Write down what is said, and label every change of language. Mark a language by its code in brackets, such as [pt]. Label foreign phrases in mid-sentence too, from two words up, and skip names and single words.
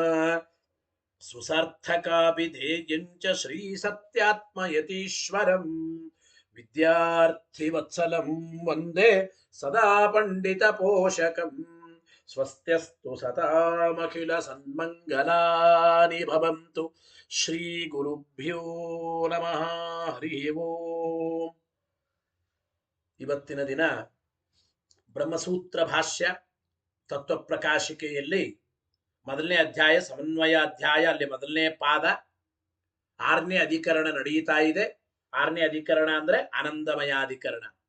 [sa] सुसार्थकाभिधेयं च श्रीसत्यात्मयतीश्वरम् विद्यार्थिवत्सलं वन्दे सदा पण्डितपोषकम् स्वस्त्यस्तु सतामखिलसन्मङ्गलानि भवन्तु श्रीगुरुभ्यो नमः हरिः ಓಂ [kn] ಇವತ್ತಿನ ದಿನ ಬ್ರಹ್ಮಸೂತ್ರ ಭಾಷ್ಯ ತತ್ವಪ್ರಕಾಶಿಕೆಯಲ್ಲಿ ಮೊದಲನೇ ಅಧ್ಯಾಯ ಸಮನ್ವಯ ಅಧ್ಯಾಯ, ಅಲ್ಲಿ ಮೊದಲನೇ ಪಾದ, 6ನೇ ಅಧಿಕರಣ ನಡೆಯುತ್ತಾ ಇದೆ. 6ನೇ ಅಧಿಕರಣ ಅಂದ್ರೆ ಆನಂದಮಯಾಧಿಕರಣ.